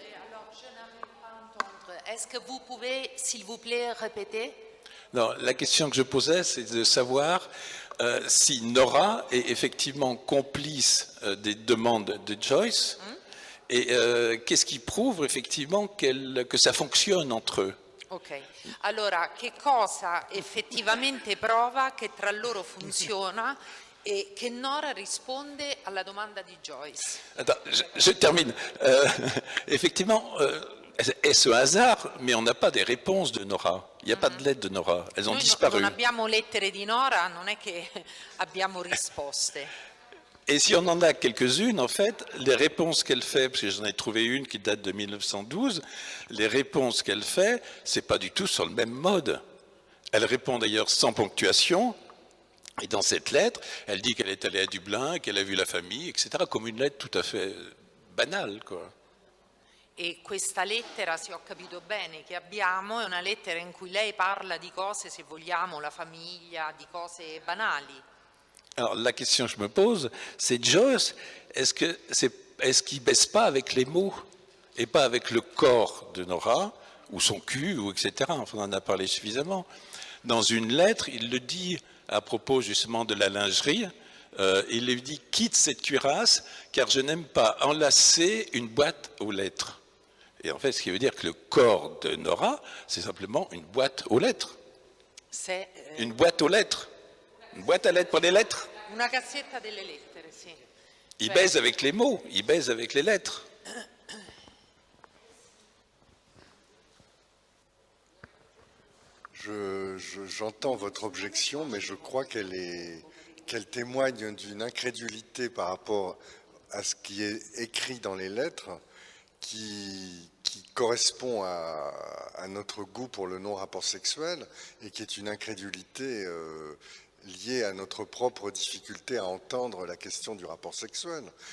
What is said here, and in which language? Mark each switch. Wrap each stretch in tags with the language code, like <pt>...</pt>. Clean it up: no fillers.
<fr>Alors, je n'arrive pas à entendre. Est-ce que vous pouvez, s'il vous plaît, répéter? Non, la question que je posais, c'est de savoir si Nora est effectivement complice des demandes de Joyce et qu'est-ce qui prouve effectivement que ça fonctionne entre eux.</fr> <it>Ok, allora che cosa effettivamente prova che tra loro funziona e che Nora risponde alla domanda di Joyce?</it> <fr>Attends, je termine. Effectivement, est-ce un hasard, mais on n'a pas des réponses de Nora. Il n'y a pas de lettres de Nora. Elles ont</fr> <it>Noi</it> <fr>disparu.</fr> <it>non abbiamo lettere di Nora, non è che abbiamo risposte.</it> <fr>Et si on en a quelques-unes, en fait, les réponses qu'elle fait, parce que j'en ai trouvé une qui date de 1912, les réponses qu'elle fait, c'est pas du tout sur le même mode. Elle répond d'ailleurs sans ponctuation, et dans cette lettre, elle dit qu'elle est allée à Dublin, qu'elle a vu la famille, etc., comme une lettre tout à fait banale, quoi.</fr> <it>E questa lettera, se ho capito bene, che abbiamo, è una lettera in cui lei parla di cose, se vogliamo, la famiglia, di cose banali.</it> <fr>Alors la question que je me pose, c'est Joyce, est-ce qu'il ne baisse pas avec les mots et pas avec le corps de Nora, ou son cul, ou etc. Enfin, on en a parlé suffisamment. Dans une lettre, il le dit à propos justement de la lingerie, il lui dit « quitte cette cuirasse, car je n'aime pas enlacer une boîte aux lettres ». Et en fait, ce qui veut dire que le corps de Nora, c'est simplement une boîte aux lettres. Une boîte aux lettres. Une boîte à lettres pour les lettres.</fr> <it>Una cassetta delle lettere, sì.</it> <fr>Il baise avec les mots, il baise avec les lettres. J'entends votre objection, mais je crois qu'elle témoigne d'une incrédulité par rapport à ce qui est écrit dans les lettres, qui correspond à notre goût pour le non-rapport sexuel, et qui est une incrédulité liée à notre propre difficulté à entendre la question du rapport sexuel.</fr>